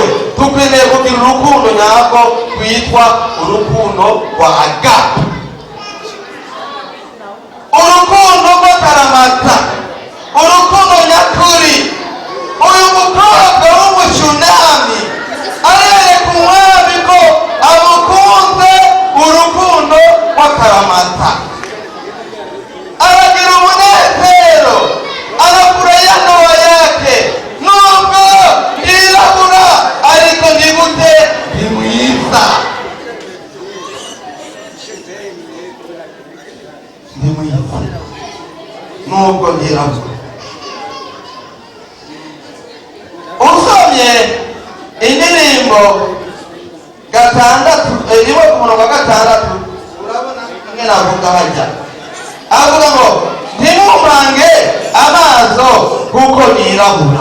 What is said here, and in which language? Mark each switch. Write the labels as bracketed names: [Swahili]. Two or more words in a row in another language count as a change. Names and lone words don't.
[Kinyarwanda] Tukeneye kugira urukundo nyarwo rwitwa urukundo rwa agape, urukundo rw'akaramata, urukundo nyakuri. Uyu mukobwa w'umushunami arereka umwami ko amukunze urukundo rw'akaramata, aragira umunezero, [Swahili] anafurahia ndoa yake. [Kinyarwanda] Nubwo ndirabura ariko ndi gute? Ndi mwiza, ndi mwiza nubwo ndirabura. Usomye indirimbo gatandatu iriho ku murongo wa gatandatu, urabona kimwe navuga hajya avuga ngo ntimumpange amaso kuko nirabura.